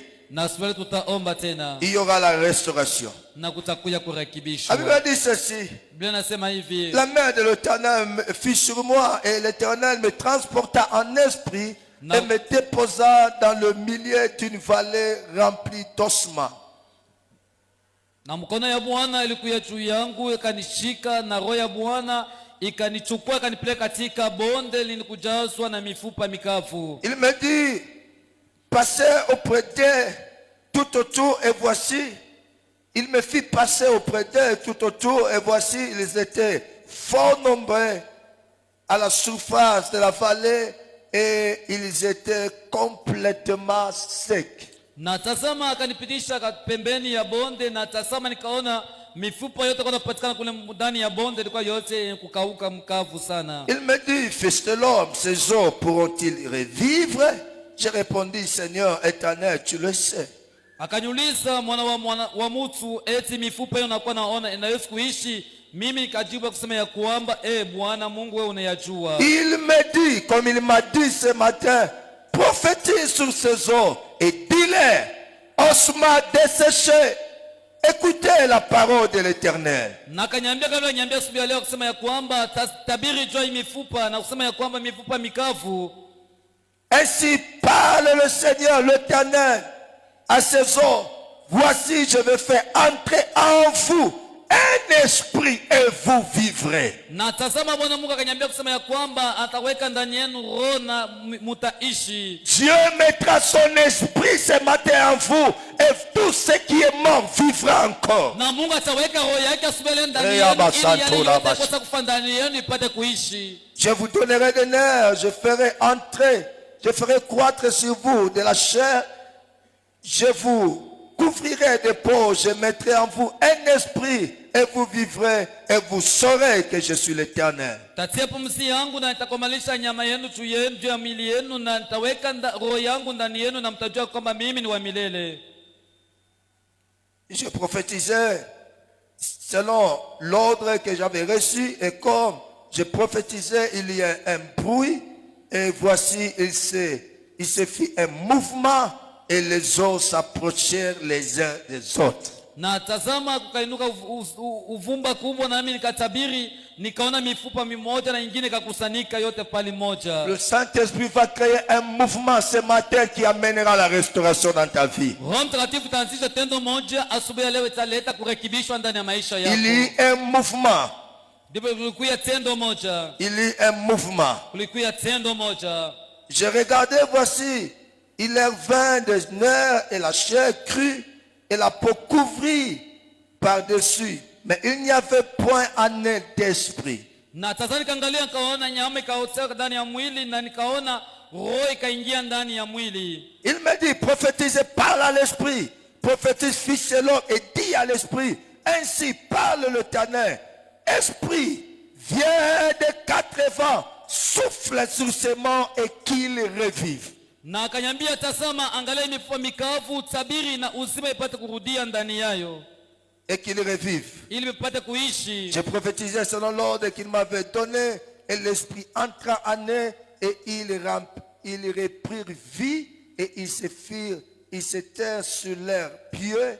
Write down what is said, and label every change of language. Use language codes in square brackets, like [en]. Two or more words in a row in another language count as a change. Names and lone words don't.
[fr] Il y aura la restauration. La Bible dit ceci. La main de l'Éternel fut sur moi et l'Éternel me transporta en esprit et me déposa dans le milieu d'une vallée remplie d'ossements. [sw] Na mkono ya Bwana ilikuja juu yangu ikanishika, na roho ya Bwana ikanichukua ikanipeleka katika bonde lilikujazwa na mifupa mikavu. [fr] Il me dit, passez auprès d'eux tout autour et voici. Il me fit passer auprès d'eux tout autour et voici ils étaient fort nombreux à la surface de la vallée et ils étaient complètement secs. [sw] Na tazama akanipitisha pembeni ya bonde, na tazama nikaona mifupa yote kwa kupatikana kule ndani ya bonde ilikuwa yote kukauka mkavu sana. [fr] Il me dit, fils de l'homme, ces os pourront-ils revivre? J'ai répondu, Seigneur éternel, tu le sais. [sw] Akaniuliza, mwana wa mtu, eti mifupa hiyo nakuwa naona inaweza kuishi? Mimi nikajibu kusema ya kwamba Bwana Mungu wewe unayajua. [fr] Il me dit, comme il m'a dit ce matin, prophétise sur ces os et dis-les, ossements desséchés Écoutez la parole de l'Éternel. [sw] Nakanyambia kabla nyambia asubuhi leo kusema ya kwamba tabiri juu ya mifupa na kusema ya kwamba mifupa mikavu. [fr] Ainsi parle le Seigneur l'Éternel à ses hommes. Voici, je vais faire entrer en vous un esprit et vous vivrez. [sw] Na tazama Bwana Mungu akanyambia kusema ya kwamba ataweka ndani yenu roho na mutaishi. [fr] Dieu mettra son esprit ce matin en vous et tout ce qui est mort vivra encore. [sw] Na Mungu ataweka roho yake asubuhi ndani yenu ili yale yote kosa kufa ndani yenu ipate kuishi. [fr] Je vous donnerai des nerfs, je ferai croître sur vous de la chair, je vous couvrirai de peau, je mettrai en vous un esprit et vous vivrez et vous saurez que je suis l'Éternel. [sw] Tatia pumzi yangu na nitakomalisha nyama yenu juu ya miili yenu na nitaweka roho yangu ndani yenu na mtajua kwamba mimi ni wa milele. [fr] Je prophétisais selon l'ordre que j'avais reçu et comme je prophétisais, il y a un bruit et voici il se fit un mouvement et les eaux s'approchèrent les uns des autres. [sw] Na tazama kukainuka uvumba kubwa, nami nikatabiri, nikaona mifupa mimoja na nyingine kakusanika yote pali moja. [fr] Le Saint-Esprit va créer un mouvement ce matin qui amènera la restauration dans ta vie. [sw] Roho Mtakatifu taanzisha tendo moja asubuhi ya leo italeta kurekebishwa ndani ya maisha yako. [fr] Il y a un mouvement. [sw] Kulikuwa tendo moja. [fr] Il y a un mouvement. [sw] Kulikuwa tendo moja. [fr] Je regardais, voici, il leur vint des nerfs et la chair crue et la peau couvrie par-dessus. Mais il n'y avait point en eux d'esprit. [sw] Na tazani kaangalia nikaona nyama ikaota ndani ya mwili na nikaona roho ikaingia ndani ya mwili. [fr] Il me dit, prophétisez, parle à l'esprit. Prophétise, fils de l'homme, et dis à l'esprit, ainsi parle l'Éternel. Esprit, viens des quatre vents, souffle sur ces morts et qu'ils revivent. [sw] Na akanyambia, tazama, angalia mifupa mikavu, tabiri na uzima ipate kurudia ndani yayo. [fr] Et qu'ils revivent. [sw] Ili ipate kuishi. [fr] Je prophétisais selon l'ordre qu'il m'avait donné, et l'esprit entra en eux, et ils reprirent vie, et ils s'étaient sur leurs pieds.